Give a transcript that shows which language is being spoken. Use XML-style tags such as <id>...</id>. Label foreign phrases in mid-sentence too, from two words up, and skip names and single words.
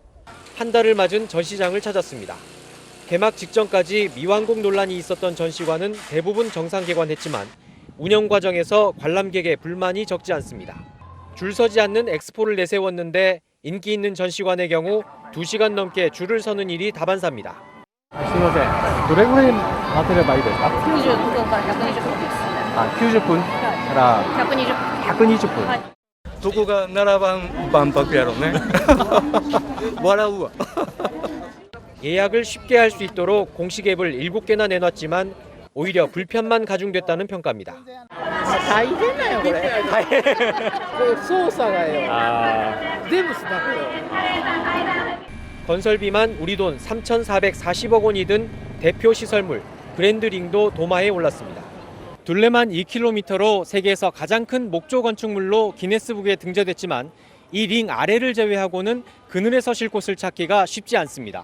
<ko>한 달을 맞은 전시장을 찾았습니다. 개막 직전까지 미완공 논란이 있었던 전시관은 대부분 정상 개관했지만 운영 과정에서 관람객의 불만이 적지 않습니다. 줄 서지 않는 엑스포를 내세웠는데 인기 있는 전시관의 경우 2시간 넘게 줄을 서는 일이 다반사입니다.</ko> <ja>すみません。どれぐらい待てればいいですか 90分から120分です。あ、90分から120分。どこが7番万博やろうね。笑うわ。</ja> <ko>예약을 쉽게 할 수 있도록 공식 앱을 7개나 내놨지만 오히려 불편만 가중됐다는 평가입니다.</ko> <ja>大変だよこれ。操作がよ。全部スマホよ。</ja> <ko>건설비만 우리 돈 3,440억 원이 든 대표 시설물 그랜드링도 도마에 올랐습니다. 둘레만 2km로 세계에서 가장 큰 목조 건축물로 기네스북에 등재됐지만 이 링 아래를 제외하고는 그늘에 서실 곳을 찾기가 쉽지 않습니다.</ko>